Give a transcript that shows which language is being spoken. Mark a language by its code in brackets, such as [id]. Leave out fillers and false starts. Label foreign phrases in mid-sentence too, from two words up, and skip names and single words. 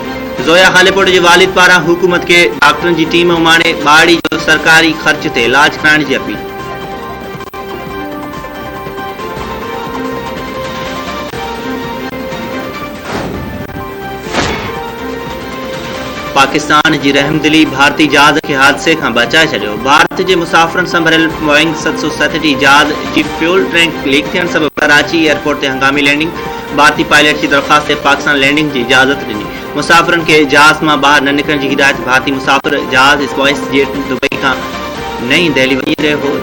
[sd] ज़ोया हालेपोट जे वालिद पारां हुकूमत के डॉक्टरनि जी टीम उमाणे ॿाड़ी जो सरकारी ख़र्च ते इलाज कराइण जी अपील। पाकिस्तान जी रहमदिली भारतीय जहाज के हादसे खां बचाए छॾियो। भारत जे मुसाफ़िरनि सां भरियल बोइंग 737 जहाज जी फ्यूल टैंक लीक थियण सबबि कराची एयरपोर्ट ते हंगामी लैंडिंग। भारतीय पायलट जी दरख़्वास्त ते पाकिस्तान लैंडिंग जी इजाज़त ॾिनी। मुसाफ़िरनि खे जहाज़ मां ॿाहिरि न निकिरण जी हिदायत। भारतीय मुसाफ़िर जहाज़ स्पाइस जेट दुबई खां नई दिल्ली वञी रहियो हो।